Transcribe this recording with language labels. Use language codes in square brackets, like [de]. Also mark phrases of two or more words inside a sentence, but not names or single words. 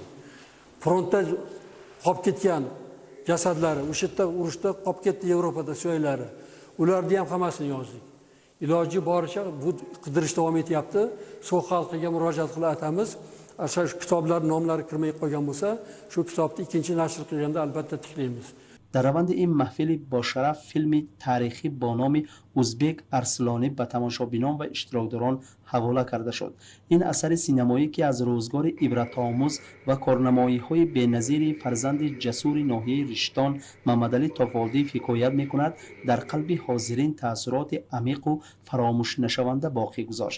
[uz] Frontda qolib ketgan jasadlari, o'sha yerda urushda qolib ketdi Yevropada so'ylari. Ularni ham hammasini yozdik. Iloji boricha bu qidirish davom etyapti. So'x xalqiga murojaat qilib aytamiz. Agar shu kitoblar nomlari kirmay qolgan bo'lsa, shu kitobni ikkinchi nashr qilganda albatta tiklaymiz. [tg] در روند این محفل با شرف فیلم تاریخی با نام ازبک ارسلانی به تماشابینان و اشتراکداران حواله کرده شد. این اثر سینمایی که از روزگار عبرت‌آموز و کارنمایی‌های بی‌نظیر فرزند جسور ناحیه رشتان محمدعلی تافالدی حکایت می‌کند، در قلب حاضرین تأثیرات عمیق و فراموش نشونده باقی گذاشت.